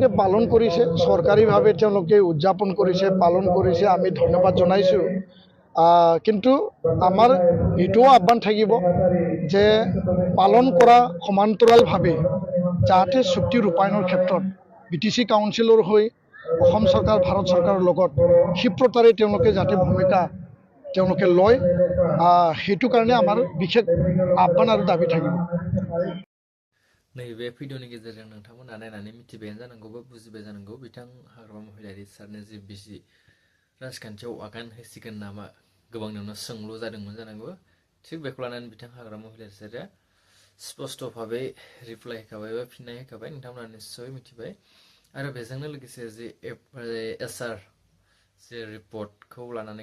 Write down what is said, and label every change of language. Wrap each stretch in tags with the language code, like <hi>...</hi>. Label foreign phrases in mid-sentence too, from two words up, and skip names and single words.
<as>পালন কৰিছে চৰকাৰীভাৱে তেওঁলোকে উদযাপন কৰিছে পালন কৰিছে আমি ধন্যবাদ জনাইছোঁ কিন্তু আমাৰ এইটোও আহ্বান থাকিব যে পালন কৰা সমান্তৰালভাৱে যাতে চুক্তি ৰূপায়ণৰ ক্ষেত্ৰত BTC কাউন্সিলৰ হৈ অসম চৰকাৰ ভাৰত চৰকাৰৰ লগত ক্ষিপ্ৰতাৰে তেওঁলোকে যাতে ভূমিকা তেওঁলোকে লয় সেইটো কাৰণে আমাৰ বিশেষ আহ্বান আৰু দাবী থাকিব</as> <brx>नैबे भिडिअनि गेजेरजों नोंथांमोना नायनानै मिथिबायानो जानांगौ बा बुजिबाय जानांगौ बिथां हाग्रामा महिलारि सारनि जि बिसि राजखान्थियाव आगान होसिगोन नामा गोबांनियावनो सोंलु जादोंमोन जानांगौ थिग बेखौ लानानै बिथां हाग्रामा महिलारि सारा स्पष्ट भाबै रिप्लाइ होखाबाय बा फिननाय होखाबाय नोंथांमोना निस्सय मिथिबाय आरो बेजोंनो लोगोसे जि SR जे रिपर्टखौ लानानै</brx>